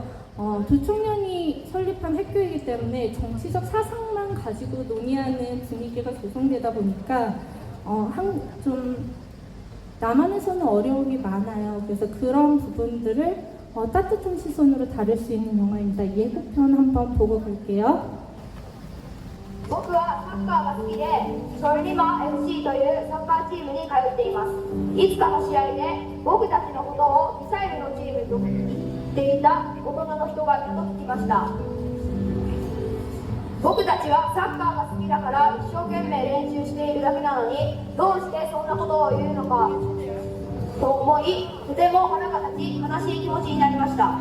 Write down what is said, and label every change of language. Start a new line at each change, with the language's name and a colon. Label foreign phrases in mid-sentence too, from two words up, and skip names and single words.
Korean: 조총련이 설립한 학교이기 때문에 정치적 사상만 가지고 논의하는 분위기가 조성되다 보니까 좀 남한에서는 어려움이 많아요. 그래서 그런 부분들을 따뜻한 시선으로 다룰 수 있는 영화입니다. 예고편 한번 보고 갈게요.
Japanese: 僕はサッカーが好きでソルリマ FC というサッカーチームに通っています。いつかの試合で僕たちのことをミサイルのチームと言っていた大人の人がいたと聞きました。僕たちはサッカーが好きだから一生懸命練習しているだけなのにどうしてそんなことを言うのかと思い、とても腹が立ち悲しい気持ちになりました。